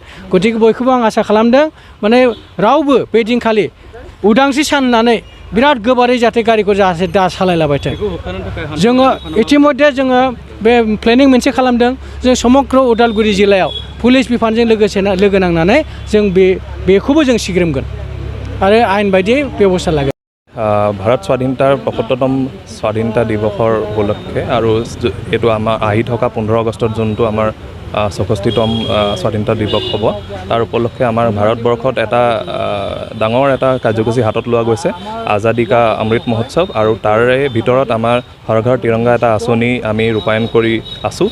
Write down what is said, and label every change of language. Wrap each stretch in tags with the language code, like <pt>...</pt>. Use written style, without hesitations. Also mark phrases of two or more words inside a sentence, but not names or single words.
<brx>गतिके बयखौबो आं आसा खालामदों माने रावबो बे दिनखालि उदांस्रि सान होननानै बिराद गोबारै जाहाथे गारिखौ जाहाथे दा सालायलाबायथों। जोङो इतिमধ্যে जोङो बे प्लेनिं मोनसे खालामदों जों समग्र उदालगुरि जिल्लायाव पुलिस बिफानजों लोगो नांनानै जों बेखौबो जों सिग्रोमगोन आरो आयेन बायदियै बेबस्था लागोन।</brx> <as>ভাৰত স্বাধীনতাৰ ৭৫তম স্বাধীনতা দিৱসৰ উপলক্ষে আৰু এইটো আমাৰ আহি থকা 15 আগষ্টত যোনটো আমাৰ ৬৪তম স্বাধীনতা দিৱস হ'ব তাৰ উপলক্ষে আমাৰ ভাৰতবৰ্ষত এটা ডাঙৰ এটা কাৰ্যসূচী হাতত লোৱা গৈছে আজাদী কা অমৃত মহোৎসৱ আৰু তাৰে ভিতৰত আমাৰ হৰ ঘৰ তিৰংগা এটা আঁচনি আমি ৰূপায়ণ কৰি আছোঁ।</as>